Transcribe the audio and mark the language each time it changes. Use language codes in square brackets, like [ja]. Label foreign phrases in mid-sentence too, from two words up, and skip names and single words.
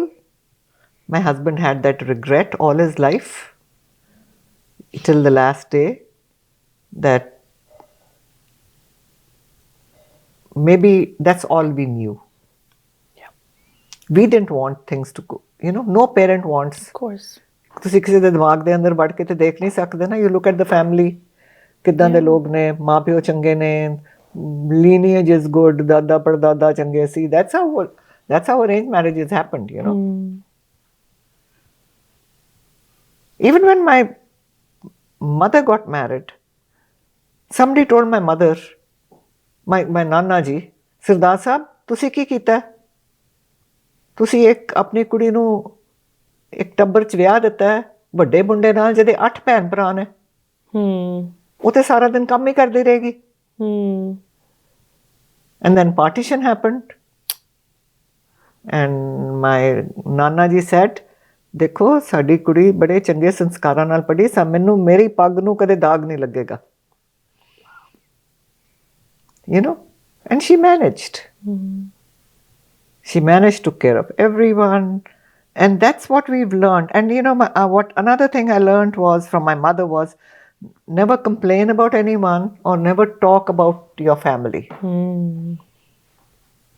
[en] My husband had that regret all his life, till the last day, that maybe that's all we knew. Yeah. We didn't want things to go. No parent wants. Of course. [pa] ਤੁਸੀਂ ਕਿਸੇ ਦੇ ਦਿਮਾਗ ਦੇ ਅੰਦਰ ਵੜ ਕੇ ਤੇ ਦੇਖ ਨਹੀਂ ਸਕਦੇ ਨਾ. [en] You look at the family, [pa] ਕਿੱਦਾਂ ਦੇ ਲੋਕ ਨੇ, ਮਾਂ ਪਿਓ ਚੰਗੇ ਨੇ, [en] lineage is good, [pa] ਦਾਦਾ ਪੜਦਾਦਾ ਚੰਗੇ ਸੀ. [en] That's how arranged marriages happened, Even when my mother got married, somebody told my mother, my Nana ji, "Sardar Sahab, [pa] ਤੁਸੀਂ ਕੀ ਕੀਤਾ? ਤੁਸੀਂ ਆਪਣੀ ਕੁੜੀ ਨੂੰ ਇੱਕ ਟੱਬਰ ਚ ਵਿਆਹ ਦਿੱਤਾ ਹੈ ਵੱਡੇ ਮੁੰਡੇ ਨਾਲ ਜਿਹਦੇ 8 ਭੈਣ ਭਰਾ ਨੇ। ਉਹ ਤੇ ਸਾਰਾ ਦਿਨ ਕੰਮ ਹੀ ਕਰਦੀ ਰਹੇਗੀ। [en] And then partition happened. And my Nana ji said, [pa] ਦੇਖੋ ਸਾਡੀ ਕੁੜੀ ਬੜੇ ਚੰਗੇ ਸੰਸਕਾਰਾਂ ਨਾਲ ਪੜ੍ਹੀ, ਮੈਨੂੰ ਮੇਰੀ ਪੱਗ ਨੂੰ ਕਦੇ ਦਾਗ ਨਹੀਂ ਲੱਗੇਗਾ। [en] And she managed. She managed to take care of everyone. And that's what we've learned. And what another thing I learned was from my mother was, never complain about anyone or never talk about your family.